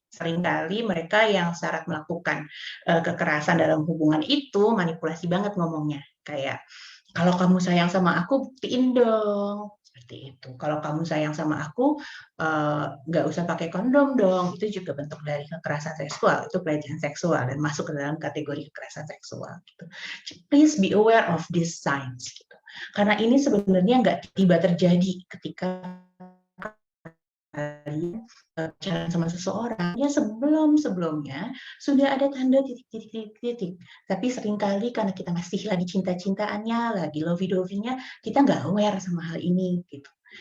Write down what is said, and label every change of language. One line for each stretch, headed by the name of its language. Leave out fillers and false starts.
Indonesian: Seringkali mereka yang syarat melakukan kekerasan dalam hubungan itu manipulasi banget ngomongnya. Kayak, kalau kamu sayang sama aku, buktiin dong. Seperti itu. Kalau kamu sayang sama aku, nggak usah pakai kondom dong. Itu juga bentuk dari kekerasan seksual. Itu pelecehan seksual dan masuk ke dalam kategori kekerasan seksual. Gitu.
English: Please be aware of these signs.
Indonesian: Gitu. Karena ini sebenarnya nggak tiba terjadi ketika kalian jalan sama seseorang, ya sebelumnya sudah ada tanda titik-titik. Tapi seringkali karena kita masih lagi cinta-cintaannya, lagi lovey-dovey-nya, kita nggak aware sama hal ini. Gitu.